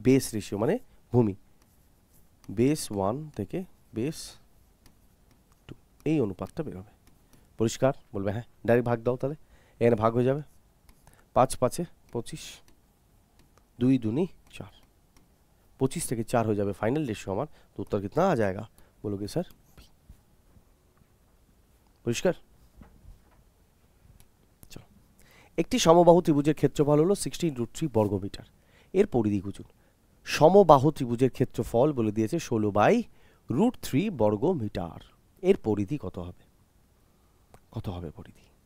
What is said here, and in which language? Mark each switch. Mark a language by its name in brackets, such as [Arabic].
[Bangla] Base ratio, মানে ভূমি base 1 থেকে বেস 2, এই অনুপাতটা বেরোবে। পরিষ্কার? বলবে হ্যাঁ। ডাইরেক্ট ভাগ দাও, তাহলে এখানে ভাগ হয়ে যাবে, 5 5 25, 2 2 4, 25 থেকে 4 হয়ে যাবে [Hindi] फाइनल रेशियो [Bangla] আমার। [Hindi] तो उत्तर कितना आ जाएगा? बोलोगे सर बी। [Bangla] পরিষ্কার? একটি সমবাহু ত্রিভুজের ক্ষেত্রফল হলো 16√3 বর্গমিটার। এর পরিধি খুঁজুন। সমবাহু ত্রিভুজের ক্ষেত্রফল বলে দিয়েছে 16/√3 বর্গমিটার। এর পরিধি কত হবে? কত হবে পরিধি?